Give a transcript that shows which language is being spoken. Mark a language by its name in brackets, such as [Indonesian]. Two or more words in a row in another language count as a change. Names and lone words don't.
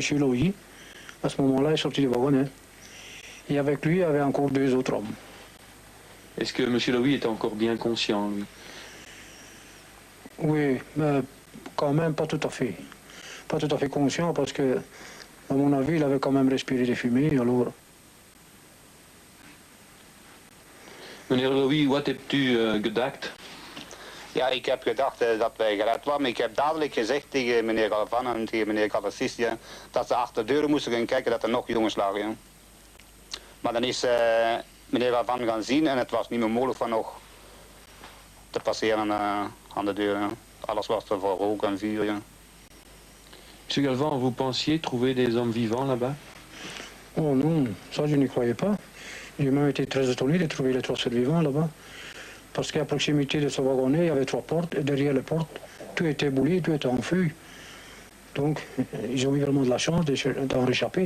[French] Lowy, à ce moment-là, est sorti du wagonnet. Et avec lui, il y avait encore 2 autres hommes. Est-ce que M. Lowy était encore bien conscient, lui? Oui, mais quand même pas tout à fait. Pas tout à fait conscient parce que, à mon avis, il avait quand même respiré des fumées, alors... [Dutch] Meneer Lowy, wat hebt u gedacht? Ja, ik heb gedacht dat wij gered waren. Ik heb dadelijk gezegd tegen meneer Galvan en tegen meneer Calicis, ja, dat ze achter de deuren moesten gaan kijken dat er nog jongens lagen. Ja. Maar dan is meneer Galvan gaan zien en het was niet meer mogelijk van nog te passeren aan de deur. Ja. Alles was er voor rook en vuur. Ja. [French] Monsieur Galvan, vous pensiez trouver des hommes vivants là-bas? Oh non, ça je n'y croyais pas. J'ai même été très étonné de trouver les 3 survivants là-bas. Parce qu'à proximité de ce wagonnet, il y avait 3 portes, et derrière les portes, tout était brûlé, tout était en feu. Donc, ils ont eu vraiment de la chance d'en réchapper.